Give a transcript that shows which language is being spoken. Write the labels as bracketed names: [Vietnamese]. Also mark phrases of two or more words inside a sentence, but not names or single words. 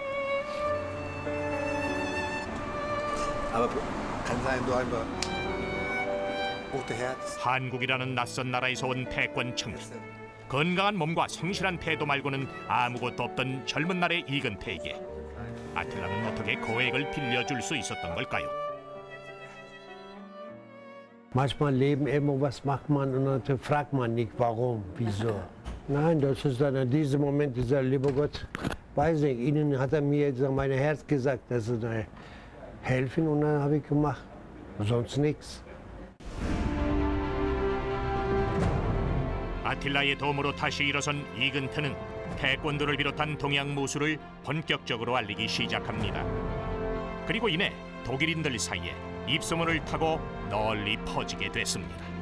[Korean] 한국이라는 낯선 나라에서 온 태권 청년. 건강한 몸과 성실한 태도 말고는 아무것도 없던 젊은 날의 이근태에게 아틸라는 어떻게 거액을 빌려줄 수 있었던 걸까요? [German] Manchmal leben immer, was macht man und dann fragt man nicht, warum, wieso. Nein, das ist dann in diesem Moment, dieser lieber Gott, weiß nicht, Ihnen hat mir mein Herz gesagt, dass Sie helfen und dann habe ich gemacht, sonst nichts. [Korean] 아틸라의 도움으로 다시 일어선 이근태는 태권도를 비롯한 동양 무술을 본격적으로 알리기 시작합니다. 그리고 이내 독일인들 사이에 입소문을 타고 널리 퍼지게 됐습니다.